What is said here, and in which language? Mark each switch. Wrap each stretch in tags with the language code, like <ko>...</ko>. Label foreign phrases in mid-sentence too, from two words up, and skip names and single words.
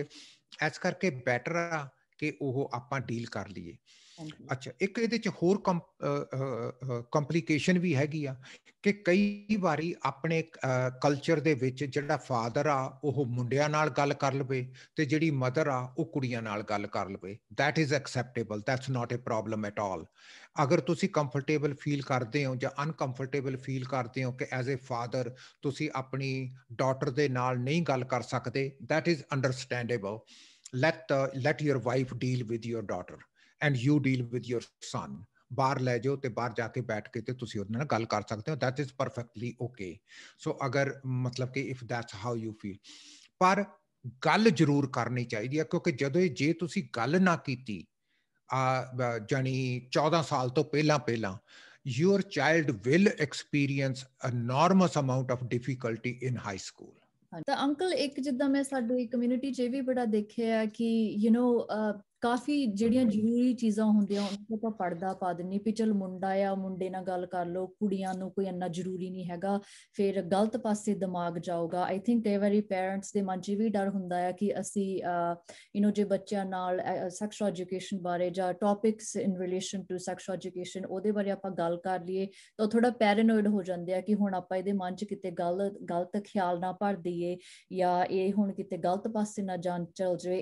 <pa>ਇਸ ਕਰਕੇ ਬੈਟਰ ਆ ਕਿ ਉਹ ਆਪਾਂ ਡੀਲ ਕਰ ਲਈਏ। ਅੱਛਾ, ਇੱਕ ਇਹਦੇ ਚ ਹੋਰ ਕੰਪਲੀਕੇਸ਼ਨ ਵੀ ਹੈਗੀ ਆ ਕਿ ਕਈ ਵਾਰੀ ਆਪਣੇ ਕਲਚਰ ਦੇ ਵਿੱਚ ਜਿਹੜਾ ਫਾਦਰ ਆ ਉਹ ਮੁੰਡਿਆਂ ਨਾਲ ਗੱਲ ਕਰ ਲਵੇ ਤੇ ਜਿਹੜੀ ਮਦਰ ਆ ਉਹ ਕੁੜੀਆਂ ਨਾਲ ਗੱਲ ਕਰ ਲਵੇ।</pa> <en>that is acceptable, that's not a problem at all।</en> <pa>ਅਗਰ ਤੁਸੀਂ</pa> <en>comfortable feel</en> <pa>ਕਰਦੇ ਹੋ ਜਾਂ</pa> <en>uncomfortable feel</en> <pa>ਕਰਦੇ ਹੋ ਕਿ</pa> <en>as a father</en> <pa>ਤੁਸੀਂ ਆਪਣੀ ਡਾਟਰ ਦੇ ਨਾਲ ਨਹੀਂ ਗੱਲ ਕਰ ਸਕਦੇ,</pa> <en>that is understandable। let your wife deal with your daughter and you deal with your son।</en> <pa>ਬਾਹਰ ਲੈ ਜਾਓ ਤੇ ਬਾਹਰ ਜਾ ਕੇ ਬੈਠ ਕੇ ਤੇ ਤੁਸੀਂ ਉਹਦੇ ਨਾਲ ਗੱਲ ਕਰ ਸਕਦੇ ਹੋ,</pa> <en>that is perfectly okay।</en> <pa>ਸੋ ਅਗਰ ਮਤਲਬ ਕਿ</pa> <en>if that's how you feel,</en> <pa>ਪਰ ਗੱਲ ਜ਼ਰੂਰ ਕਰਨੀ ਚਾਹੀਦੀ ਹੈ ਕਿਉਂਕਿ ਜਦੋਂ ਜੇ ਤੁਸੀਂ ਗੱਲ ਨਾ ਕੀਤੀ ਜਾਨੀ 14 ਸਾਲ ਤੋਂ ਪਹਿਲਾਂ</pa> <en>your child will experience enormous amount of difficulty in high school।</en> <pa>ਤਾਂ ਅੰਕਲ ਇੱਕ ਜਿੱਦਾਂ ਮੈਂ ਸਾਡੀ ਕਮਿਊਨਿਟੀ 'ਚ ਇਹ ਵੀ ਬੜਾ ਦੇਖਿਆ ਕਿ ਕਾਫੀ ਜਿਹੜੀਆਂ ਜ਼ਰੂਰੀ ਚੀਜ਼ਾਂ ਹੁੰਦੀਆਂ ਉਹਨਾਂ ਆਪਾਂ ਪੜਦਾ ਪਾ ਦਿੰਦੇ ਵੀ ਚਲ ਮੁੰਡਾ ਆ ਮੁੰਡੇ ਨਾਲ ਗੱਲ ਕਰ ਲਓ, ਕੁੜੀਆਂ ਨੂੰ ਕੋਈ ਇੰਨਾ ਜ਼ਰੂਰੀ ਨਹੀਂ ਹੈਗਾ, ਫਿਰ ਗਲਤ ਪਾਸੇ ਦਿਮਾਗ ਜਾਊਗਾ।</pa> <en>I think</en> <pa>ਕਈ ਵਾਰੀ ਪੇਰੈਂਟਸ ਦੇ ਮਨ 'ਚ ਵੀ ਡਰ ਹੁੰਦਾ ਹੈ ਕਿ ਅਸੀਂ ਜੇ ਬੱਚਿਆਂ ਨਾਲ</pa> <en>sexual education</en> <pa>ਬਾਰੇ ਜਾਂ</pa> <en>topics in relation to sexual education</en> <pa>ਉਹਦੇ ਬਾਰੇ ਆਪਾਂ ਗੱਲ ਕਰ ਲਈਏ ਤਾਂ ਥੋੜਾ ਪੈਰਾਨੋਇਡ ਹੋ ਜਾਂਦੇ ਆ ਕਿ ਹੁਣ ਆਪਾਂ ਇਹਦੇ ਮਨ 'ਚ ਕਿਤੇ ਗਲਤ ਖਿਆਲ ਨਾ ਭਰ ਦਈਏ ਜਾਂ ਇਹ ਹੁਣ ਕਿਤੇ ਗਲਤ ਪਾਸੇ ਨਾ ਜਾਣ ਚੱਲ ਜਾਵੇ।</pa>